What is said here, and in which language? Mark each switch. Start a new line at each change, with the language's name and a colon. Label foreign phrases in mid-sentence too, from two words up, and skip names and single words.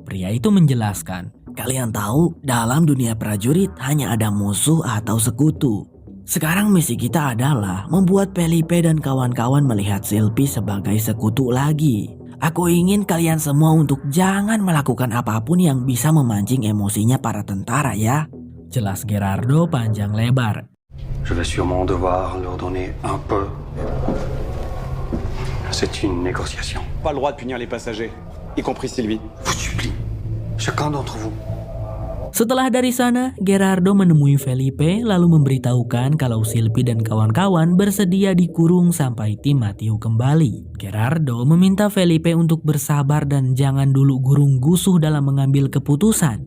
Indonesian: Pria itu menjelaskan, "Kalian tahu, dalam dunia prajurit hanya ada musuh atau sekutu. Sekarang misi kita adalah membuat Felipe dan kawan-kawan melihat Silpi sebagai sekutu lagi. Aku ingin kalian semua untuk jangan melakukan apapun yang bisa memancing emosinya para tentara ya," jelas Gerardo panjang lebar.
French: Je vais sûrement devoir leur donner un peu. C'est une négociation. Pas le droit de punir les passagers, y compris Sylvie. Vous supplie, chacun d'entre vous.
Indonesian: Setelah dari sana, Gerardo menemui Felipe lalu memberitahukan kalau Silpi dan kawan-kawan bersedia dikurung sampai tim Matthew kembali. Gerardo meminta Felipe untuk bersabar dan jangan dulu gurung-gusuh dalam mengambil keputusan.